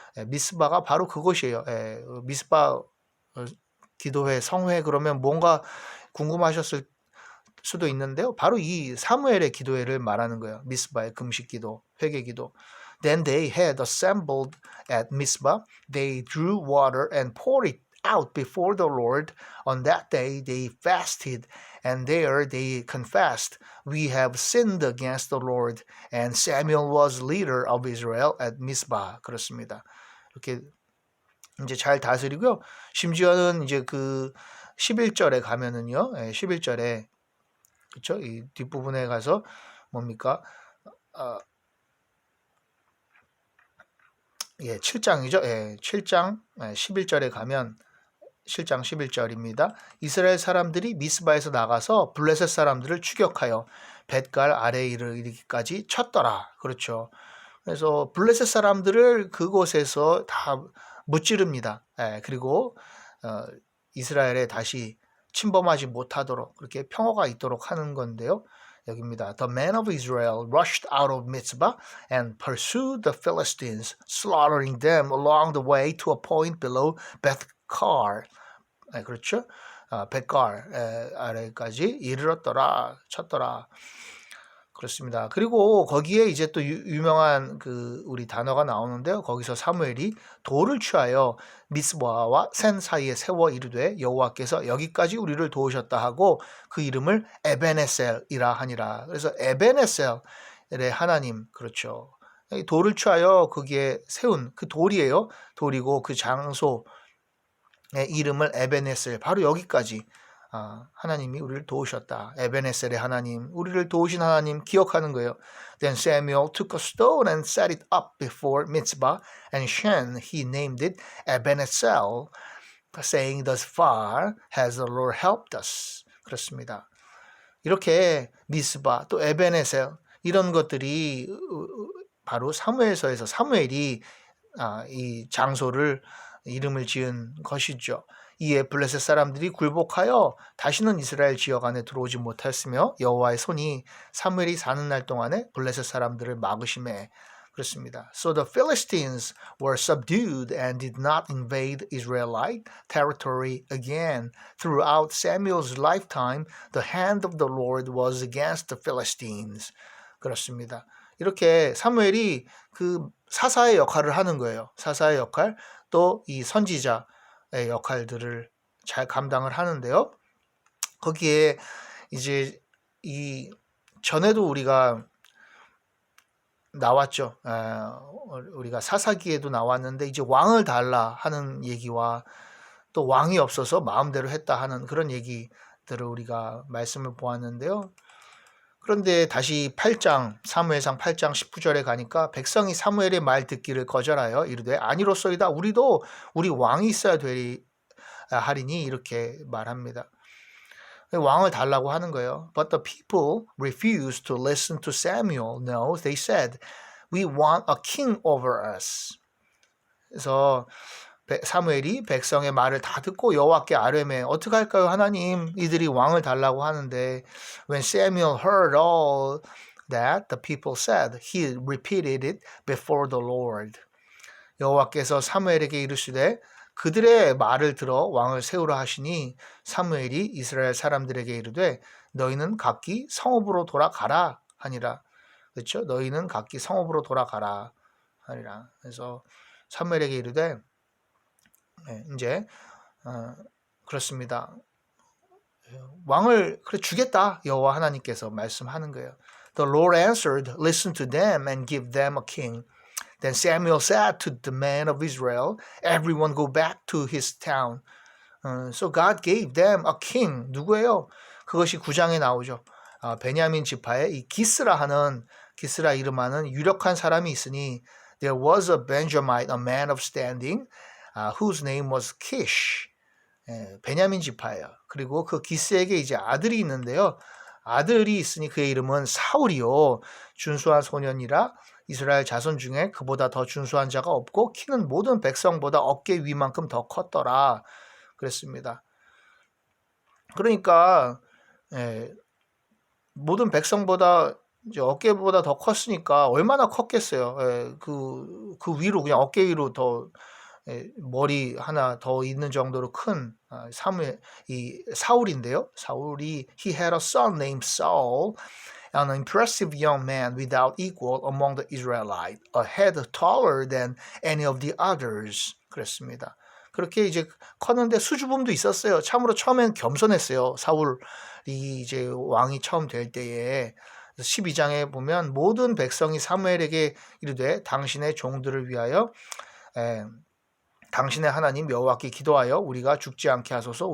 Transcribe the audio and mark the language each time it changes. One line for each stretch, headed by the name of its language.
Korean: 미스바가 바로 그것이에요. 미스바 기도회, 성회 그러면 뭔가 궁금하셨을 수도 있는데요. 바로 이 사무엘의 기도회를 말하는 거예요. 미스바의 금식 기도, 회개 기도.
English: Then they had assembled at Mizpah. They drew water and poured it out before the Lord. On that day they fasted, and there they confessed, We have sinned against the Lord. And Samuel was leader of Israel at Mizpah.
Korean: 그렇습니다. 이렇게 이제 잘 다스리고요. 심지어는 이제 그 11절에 가면은요. 11절에 그렇죠? 이 뒷부분에 가서 뭡니까? 7장이죠. 7장 11절에 가면 7장 11절입니다. 이스라엘 사람들이 미스바에서 나가서 블레셋 사람들을 추격하여 벳갈 아래에 이르기까지 쳤더라. 그렇죠. 그래서 블레셋 사람들을 그곳에서 다 무찌릅니다. 그리고 이스라엘에 다시 침범하지 못하도록 그렇게 평화가 있도록 하는 건데요. 여기입니다.
English: The men of Israel rushed out of Mizpah and pursued the Philistines, slaughtering them along the way to a point below Beth-car.
Korean: 그렇죠? 벳갈 아래까지 이르렀더라, 쳤더라. 그렇습니다. 그리고 거기에 이제 또 유명한 그 우리 단어가 나오는데요. 거기서 사무엘이 돌을 취하여 미스바와 센 사이에 세워 이르되 여호와께서 여기까지 우리를 도우셨다 하고 그 이름을 에베네셀이라 하니라. 그래서 에베네셀의 하나님 그렇죠. 돌을 취하여 거기에 세운 그 돌이에요. 돌이고 그 장소의 이름을 에베네셀 바로 여기까지 하나님이 우리를 도우셨다. 에베네셀의 하나님, 우리를 도우신 하나님 기억하는 거예요.
English: Then Samuel took a stone and set it up before Mizpah, and Shen he named it Ebenezer, saying, Thus far has the Lord helped us.
Korean: 그렇습니다. 이렇게 미스바 또 에베네셀 이런 것들이 바로 사무엘서에서 사무엘이 이 장소를 이름을 지은 것이죠. 이에 블레셋 사람들이 굴복하여 다시는 이스라엘 지역 안에 들어오지 못했으며 여호와의 손이 사무엘이 사는 날 동안에 블레셋 사람들을 막으심에 그렇습니다.
English: So the Philistines were subdued and did not invade Israelite territory again. Throughout Samuel's lifetime, the hand of the Lord was against the Philistines.
Korean: 그렇습니다. 이렇게 사무엘이 그 사사의 역할을 하는 거예요. 사사의 역할, 또 이 선지자의 역할들을 잘 감당을 하는데요. 거기에 이제 이 전에도 우리가 나왔죠. 우리가 사사기에도 나왔는데 이제 왕을 달라 하는 얘기와 또 왕이 없어서 마음대로 했다 하는 그런 얘기들을 우리가 말씀을 보았는데요. 그런데 다시 8장 사무엘상 8장 19절에 가니까 백성이 사무엘의 말 듣기를 거절하여 이르되 아니로소이다 우리도 우리 왕이 있어야 하리니 이렇게 말합니다. 왕을 달라고 하는 거예요.
English: But the people refused to listen to Samuel. No, they said, we want a king over us.
Korean: 그래서 사무엘이 백성의 말을 다 듣고 여호와께 아뢰매 어떻게 할까요 하나님 이들이 왕을 달라고 하는데
English: When Samuel heard all that the people said, he repeated it before the Lord.
Korean: 여호와께서 사무엘에게 이르시되 그들의 말을 들어 왕을 세우라 하시니 사무엘이 이스라엘 사람들에게 이르되 너희는 각기 성읍으로 돌아가라 하니라. 그렇죠? 너희는 각기 성읍으로 돌아가라 하니라. 그래서 사무엘에게 이르되 이제 그렇습니다. 왕을 그래 주겠다 여호와 하나님께서 말씀하는 거예요.
English: The Lord answered, listen to them and give them a king. Then Samuel said to the men of Israel, everyone go back to his town. So God gave them a king.
Korean: 누구예요? 그것이 9장에 나오죠. 베냐민 지파에 이 기스라 이름하는 유력한 사람이 있으니
English: There was a Benjamite, a man of standing, whose name was Kish.
Korean: 베냐민 지파예요. 그리고 그 기스에게 이제 아들이 있는데요. 아들이 있으니 그의 이름은 사울이요. 준수한 소년이라 이스라엘 자손 중에 그보다 더 준수한 자가 없고 키는 모든 백성보다 어깨 위만큼 더 컸더라. 그랬습니다. 그러니까 모든 백성보다 이제 어깨보다 더 컸으니까 얼마나 컸겠어요. 그 위로 그냥 어깨 위로 더 머리 하나 더 있는 정도로 큰 이 사울인데요.
English: 사울이 he had a son named Saul, an impressive young man without equal among the Israelites, a head taller than any of the others.
Korean: 그랬습니다. 그렇게 이제 컸는데 수줍음도 있었어요. 참으로 처음엔 겸손했어요. 사울이 이제 왕이 처음 될 때에 12장에 보면 모든 백성이 사무엘에게 이르되 당신의 종들을 위하여 당신의 하나님 여호와께 기도하여 우리가 죽지 않게 하소서.